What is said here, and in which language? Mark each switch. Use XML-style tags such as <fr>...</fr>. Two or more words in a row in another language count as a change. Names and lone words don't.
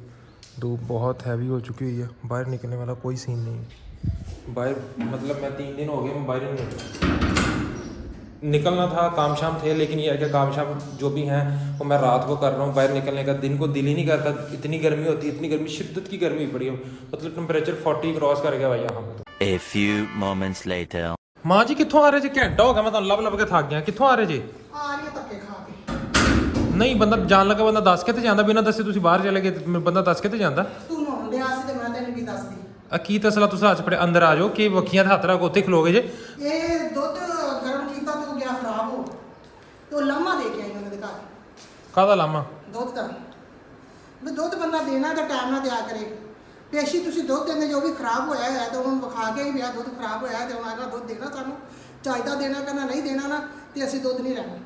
<hi>धूप बहुत हैवी हो चुकी हुई है, बाहर निकलने वाला कोई सीन नहीं। बाहर मतलब मैं 3 दिन हो गए मैं बाहर नहीं निकलना था, काम शाम थे, लेकिन ये है कि काम शाम जो भी हैं वो मैं रात को कर रहा हूँ। बाहर निकलने का दिन को दिल ही नहीं करता, इतनी गर्मी होती है, इतनी गर्मी, शिद्दत की गर्मी पड़ी है। मतलब टेम्परेचर 40 क्रॉस कर गया भाई यहाँ पे।</hi> <en>A few moments later.</en> <pa>ਮਾਂ ਜੀ ਕਿਤੋਂ ਆ ਰਹੇ ਜੀ? ਘੰਟਾ ਹੋ ਗਿਆ ਮੈਂ ਲੱਭ ਲੱਭ ਕੇ ਥੱਕ ਗਿਆ। ਕਿਤੋਂ ਆ ਰਹੇ ਜੀ? ਆ ਰਹੀ ਹੈ ਧੱਕੇ ਖਾ ਕੇ। ਨਹੀਂ ਬੰਦਾ ਜਾਣ ਲੱਗਾ, ਬੰਦਾ ਦੱਸ ਕੇ ਜਾਂਦਾ, ਬਿਨਾ ਦੱਸੇ ਤੁਸੀਂ ਬਾਹਰ ਚਲੇ ਗਏ, ਬੰਦਾ ਦੱਸ ਕੇ ਜਾਂਦਾ। ਤੂੰ ਨਹਾਉਣ ਡਿਆ ਸੀ ਤੇ ਮੈਂ ਤੈਨੂੰ ਕੀ ਦੱਸਦੀ। ਕੀ ਤਸਲਾ ਤੁਸ ਹੱਥ ਪੜੇ ਅੰਦਰ ਆ ਜਾਓ ਕਿ ਵੱਖੀਆਂ ਤੇ ਹੱਥ ਰੱਖ ਉੱਥੇ ਖਲੋਗੇ ਜੇ। ਇਹ ਦੁੱਧ ਗਰਮ ਕੀਤਾ ਤੇ ਉਹ ਗਿਆ ਖਰਾਬ ਹੋ ਤੇ ਉਹ ਲਾਮਾ ਦੇ ਕੇ ਆਈ ਉਹਨਾਂ ਦੇ ਘਰ ਕਾਹਦਾ ਲਾਮਾ? ਦੁੱਧ ਦਾ ਵੀ ਦੁੱਧ ਬੰਦਾ ਦੇਣਾ ਤਾਂ ਟਾਈਮ ਨਾਲ ਦਿਆ ਕਰੇ। ਪੇਸ਼ੀ ਤੁਸੀਂ ਦੁੱਧ ਦਿੰਦੇ ਜੋ ਵੀ ਖਰਾਬ ਹੋਇਆ ਹੈ ਤਾਂ ਉਹਨੂੰ ਵਿਖਾ ਕੇ ਹੀ ਵੀ ਆ ਦੁੱਧ ਖਰਾਬ ਹੋਇਆ ਤੇ ਉਹਨਾਂ ਦਾ ਦੁੱਧ ਦੇਣਾ ਸਾਨੂੰ ਚਾਹੀਦਾ, ਦੇਣਾ ਕਰਨਾ ਨਹੀਂ ਦੇਣਾ ਨਾ ਤੇ ਅਸੀਂ ਦੁੱਧ ਨਹੀਂ ਲੈਣਾ।</pa>